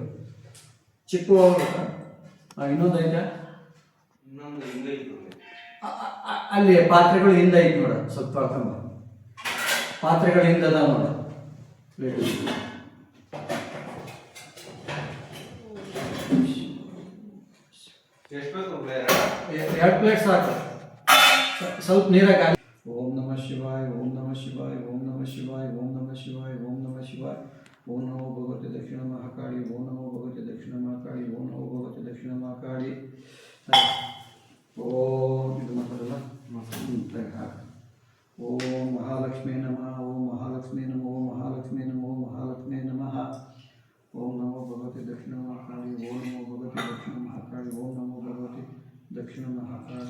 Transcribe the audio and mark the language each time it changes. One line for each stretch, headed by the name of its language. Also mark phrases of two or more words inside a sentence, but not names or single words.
Kannada: ಚಿಕ್ಕ ಇನ್ನೊಂದು ಐತೆ, ಅಲ್ಲಿ ಪಾತ್ರೆಗಳು ಹಿಂದೆ ಐತೆ ನೋಡ, ಸ್ವಲ್ಪ ತೊಳ್ಕೊಂಬ. ಪಾತ್ರೆಗಳು ಹಿಂದೆ ಅದಾವ ನೋಡ ಪ್ಲೇಟ್. ಎರಡು ಪ್ಲೇಟ್ ಸಾಕು, ಸ್ವಲ್ಪ ನೀರಾಗ.
Sanskrit: ಓಂ ನಮಃ ಶಿವಾಯ, ಓಂ ನಮಃ ಶಿವಾಯ, ಓಂ ನಮಃ ಶಿವಾಯ, ಓಂ ನಮಃ ಶಿವಾಯ, ಓಂ ನಮಃ ಶಿವಾಯ. ಓಂ ನಮೋ ಭಗವತಿ ದಕ್ಷಿಣ ಮಹಾಕಾಳಿ, ಓಂ ನಮೋ ಭಗವತಿ ದಕ್ಷಿಣ ಮಹಾಕಾಳಿ, ಓಂ ನಮೋ ಭಗವತಿ ದಕ್ಷಿಣ ಮಹಾಕಾಳಿ. ಓಂ
Kannada: ಇದು ಮಾತಾಡಲ್ಲ,
Sanskrit: ಓಂ ಮಹಾಲಕ್ಷ್ಮೀ ನಮಃ, ಓಂ ಮಹಾಲಕ್ಷ್ಮೀ ನಮಃ, ಓಂ ಮಹಾಲಕ್ಷ್ಮೀ ನಮಃ, ಓಂ ಮಹಾಲಕ್ಷ್ಮೀ ನಮಃ. ಓಂ ನಮೋ ಭಗವತಿ ದಕ್ಷಿಣ ಮಹಾಕಾಳಿ, ಓಂ ನಮೋ ಭಗವತಿ ದಕ್ಷಿಣ ಮಹಾಕಾಳಿ, ಓಂ ನಮೋ ಭಗವತಿ ದಕ್ಷಿಣ ಮಹಾಕಾಳಿ.